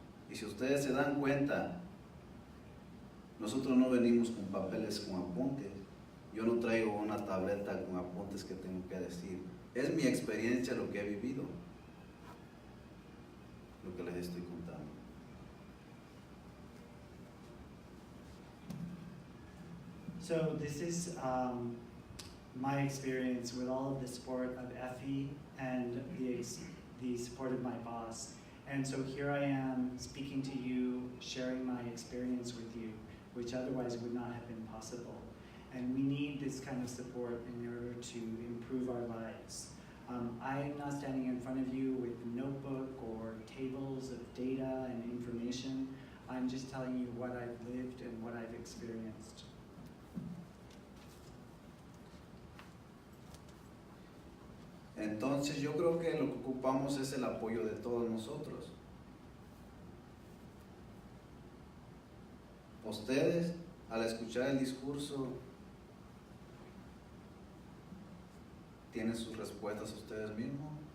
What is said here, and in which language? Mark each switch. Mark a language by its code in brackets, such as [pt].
[es] Y si ustedes se dan cuenta, nosotros no venimos con papeles con apuntes. Yo no traigo una tableta con apuntes que tengo que decir. Es mi experiencia lo que he vivido, lo que les estoy contando. [en] So this is my experience with all of the support of EFI and the support of my boss. And so here I am speaking to you, sharing my experience with you, which otherwise would not have been possible. And we need this kind of support in order to improve our lives. I'm not standing in front of you with a notebook or tables of data and information. I'm just telling you what I've lived and what I've experienced. [es] Entonces yo creo que lo que ocupamos es el apoyo de todos nosotros. Ustedes, al escuchar el discurso, tienen sus respuestas ustedes mismos.